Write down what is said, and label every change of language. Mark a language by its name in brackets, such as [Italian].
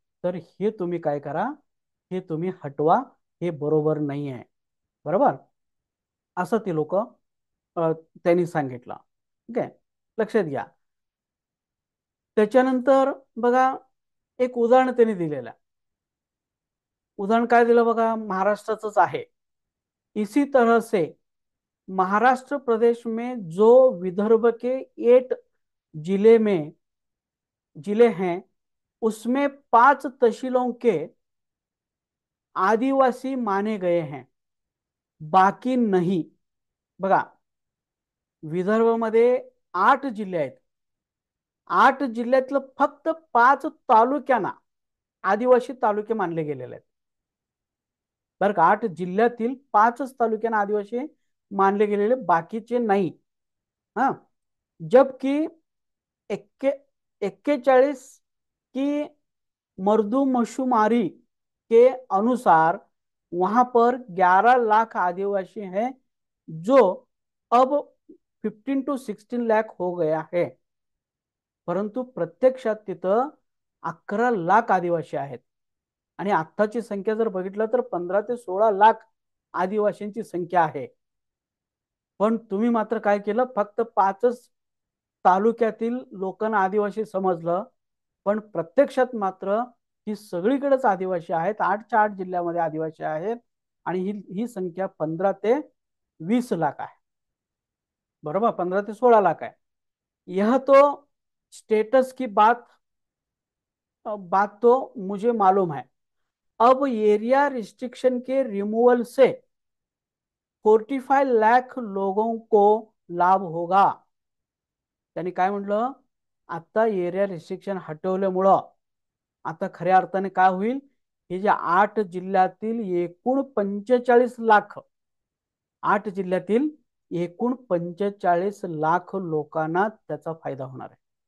[Marathi] तर हे तुम्ही काय करा, हे तुम्ही हटवा, हे बरोबर नाही आहे. बरोबर, असं ते लोक त्यांनी सांगितलं. ठीक आहे, लक्षात घ्या. त्याच्यानंतर बघा, एक उदाहरण त्यांनी दिलेलं आहे. उदाहरण काय दिलं बघा, महाराष्ट्राचंच आहे. [Hindi] इसी तरह से महाराष्ट्र प्रदेश में जो विदर्भ के 8 जिले में जिले हैं, उसमें 5 तहसीलों के आदिवासी माने गए हैं, बाकी नहीं. [Marathi] बघा, विदर्भामध्ये 8 जिल्हे आहेत. 8 जिल्ह्यातलं फक्त 5 तालुक्यांना आदिवासी तालुके मानले गेलेले आहेत. बरं का, 8 जिल्ह्यातील 5च तालुक्यांना आदिवासी मानले गेलेले, बाकीचे नाही. [Hindi] हा, जबकि 41 की मर्दूमशुमारी के अनुसार वहां पर 11 लाख आदिवासी हैं, जो अब 15 to 16 लाख हो गया है. [Marathi] परंतु प्रत्यक्षात तिथं 11 लाख आदिवासी आहेत. आणि आत्ताची संख्या जर बघितलं तर 15 ते 16 लाख आदिवासींची संख्या आहे. पण तुम्ही मात्र काय केलं, फक्त 5च तालुक्यातील लोकांना आदिवासी समजलं, पण प्रत्यक्षात मात्र ही सगळीकडेच आदिवासी आहेत. 8च्या 8 जिल्ह्यामध्ये आदिवासी आहेत, आणि ही संख्या 15 ते 20 लाख आहे. बरोबर, 15 ते 16 लाख है. [Hindi] यह तो स्टेटस की बात तो मुझे मालूम है. अब एरिया रिस्ट्रिक्शन के रिमूवल से 45 लाख लोगों को लाभ होगा. [Marathi] त्यांनी काय म्हटलं, आता एरिया रिस्ट्रिक्शन हटवल्यामुळं आता खऱ्या अर्थाने काय होईल, हे जे 8 जिल्ह्यातील एकूण 45 लाख, 8 जिल्ह्यातील एकूण 45 लाख लोकांना त्याचा फायदा होणार आहे.